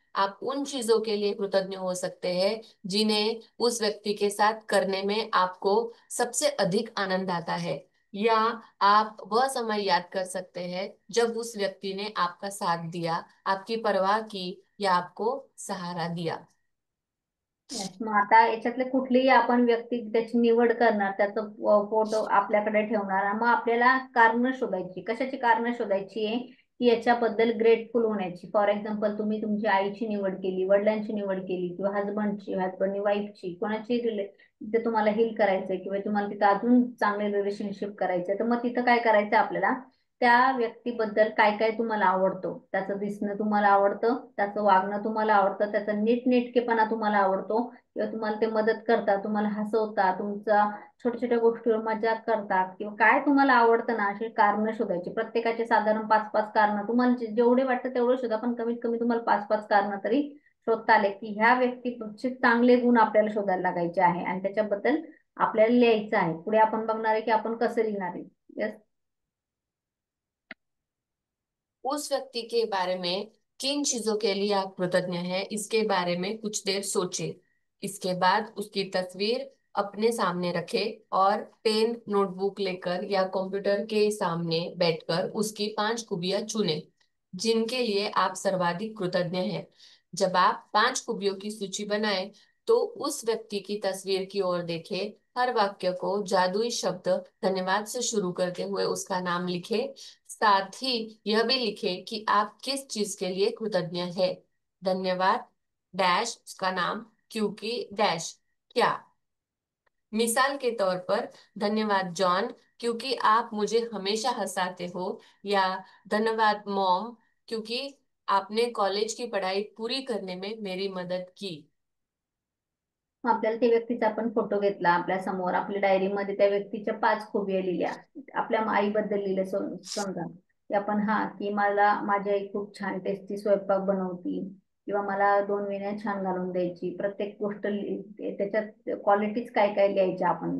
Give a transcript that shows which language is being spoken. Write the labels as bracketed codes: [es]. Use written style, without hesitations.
[hi] आप उन चीजों के लिए कृतज्ञ हो सकते हैं जिन्हें उस व्यक्ति के साथ करने में आपको सबसे अधिक आनंद आता है, या आप वह समय याद कर सकते हैं जब उस व्यक्ति ने आपका साथ दिया, आपकी परवाह की या आपको सहारा दिया। [en] Yes. [mr] मग आता याच्यातले कुठलीही आपण व्यक्ती त्याची निवड करणार, त्याचं फोटो आपल्याकडे ठेवणार, मग आपल्याला कारण शोधायची. कशाची कारण शोधायची आहे? की याच्याबद्दल ग्रेटफुल होण्याची. [en] for example, [mr] तुम्ही तुमच्या आईची निवड केली, वडिलांची निवड केली किंवा हजबंडची, हजबंडनी वाईफची, कोणाची तिथे तुम्हाला हील करायचंय किंवा तुम्हाला तिथं अजून चांगले रिलेशनशिप करायचंय, तर मग तिथं काय करायचं आपल्याला, त्या व्यक्तीबद्दल काय काय तुम्हाला आवडतं, त्याचं दिसणं तुम्हाला आवडतं, त्याचं वागणं तुम्हाला आवडतं, त्याचा नीटनेटकेपणा तुम्हाला आवडतो, किंवा तुम्हाला ते मदत करतात, तुम्हाला हसवतात, तुमचा छोट्या छोट्या गोष्टीवर मजाक करतात, किंवा काय तुम्हाला आवडतं ना, अशी कारण शोधायची. प्रत्येकाचे साधारण 5-5 कारण तुम्हाला जेवढे वाटतं तेवढे शोधा, पण कमीत कमी तुम्हाला 5-5 कारण तरी शोधता आले की ह्या व्यक्तीचे चांगले गुण आपल्याला शोधायला लागायचे आहे आणि त्याच्याबद्दल आपल्याला लिहायचं आहे. पुढे आपण बघणार आहे की आपण कसं लिहिणार आहे. [en] Yes. [hi] उस व्यक्ति के बारे में किन चीजों के लिए आप कृतज्ञ हैं, इसके बारे में कुछ देर सोचें। इसके बाद उसकी तस्वीर अपने सामने रखें और पेन, नोटबुक लेकर या कंप्यूटर के सामने बैठकर उसकी 5 खूबियां चुनें जिनके लिए आप सर्वाधिक कृतज्ञ हैं। जब आप 5 खूबियों की सूची बनाएं, तो उस व्यक्ति की तस्वीर की ओर देखें। हर वाक्य को जादुई शब्द धन्यवाद से शुरू करते हुए उसका नाम लिखें। साथ ही यह भी लिखें कि आप किस चीज के लिए कृतज्ञ है। धन्यवाद डैश उसका नाम, क्योंकि डैश क्या। मिसाल के तौर पर, धन्यवाद जॉन क्योंकि आप मुझे हमेशा हंसाते हो, या धन्यवाद मॉम क्योंकि आपने कॉलेज की पढ़ाई पूरी करने में मेरी मदद की। [mr] मग आपल्याला त्या व्यक्तीचा आपण फोटो घेतला आपल्या समोर, आपल्या डायरीमध्ये त्या व्यक्तीच्या 5 खुबिया लिहिल्या. आपल्या आईबद्दल लिहिलं, समजा की आपण, हा की मला माझी आई खूप छान टेस्टी स्वयंपाक बनवती, किंवा मला 2 वेण्या छान घालून द्यायची. प्रत्येक गोष्ट त्याच्यात क्वालिटीज काय काय लिहायच्या आपण.